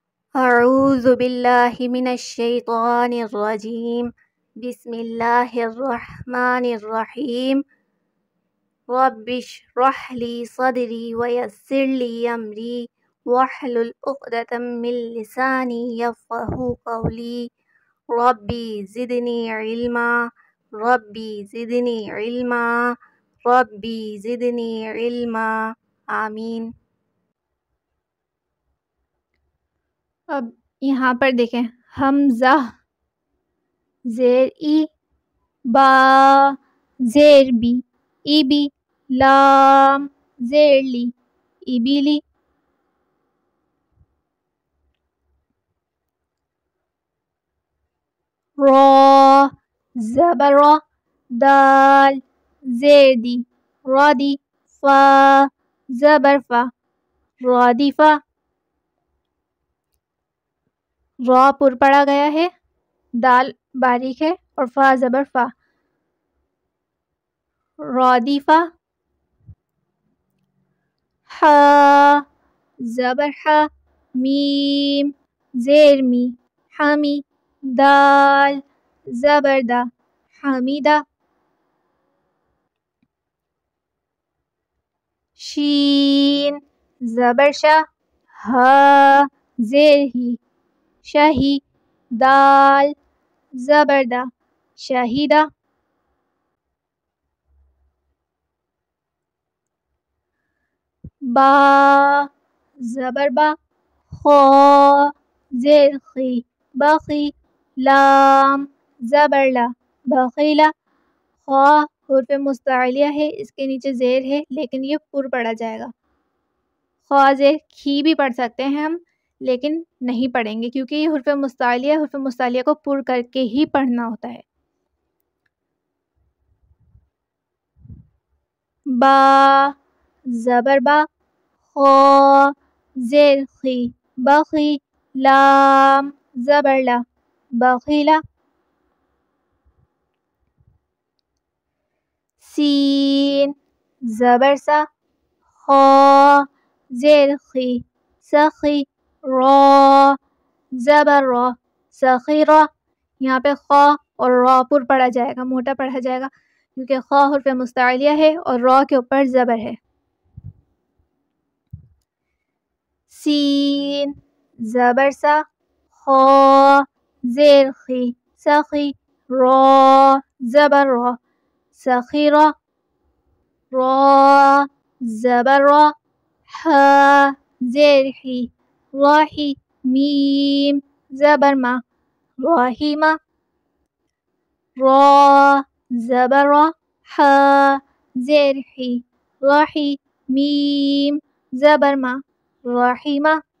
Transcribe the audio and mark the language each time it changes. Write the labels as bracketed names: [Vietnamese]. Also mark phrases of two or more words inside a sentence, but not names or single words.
[Arabic] اعوذ باللہ من الشیطان الرجیم بسم اللہ الرحمن الرحیم رب اشرح لی صدری ویسر لی امری واحلل عقدۃ من لسانی یفقہوا قولی ربی زدنی علما ربی زدنی علما ربی زدنی علما آمین۔ [Urdu] اب یہاں پر دیکھیں، حمزہ زیر ای، با زیر بی، ای بی، لام زیر لی، ای بی لی، را زبر را، دال زیر دی، را دی، فا زبر فا، را دی فا، را پر پڑا گیا ہے، دال باریک ہے اور فا زبر فا، را دی فا، حا زبر حا، میم زیر می، حمی، دال زبر دا، حمیدہ، شین زبر شا، ہا زیر ہی، شہی، دال زبر دا، شہیدہ، با زبر با، خا زیر خی، بخی، لام زبر لا، بخیلا، خا حرف مستعلیہ ہے، اس کے نیچے زیر ہے لیکن یہ پر پڑھا جائے گا۔ خا زیر کھی بھی پڑھ سکتے ہیں ہم، لیکن نہیں پڑھیں گے کیونکہ یہ حرف مستعلیہ کو پر کر کے ہی پڑھنا ہوتا ہے۔ با زبر با، خا زیر خی، بخی، لام زبر لا، بخیلا، سین زبر سا، خا زیر خی، سخی، را زبر را، سخیرہ، یہاں پہ خا اور را پر پڑھا جائے گا، موٹا پڑھا جائے گا کیونکہ خا حرف مستعلیہ ہے اور را کے اوپر زبر ہے۔ سین زبر سا، خا زیر خی، سخی، را زبر را، سخیرہ، را زبر را، حا زیر حی، راحی، میم زبر ما، راحیمہ، را زبر را، حا زیر حی، راحی، میم زبر ما، راحیمہ،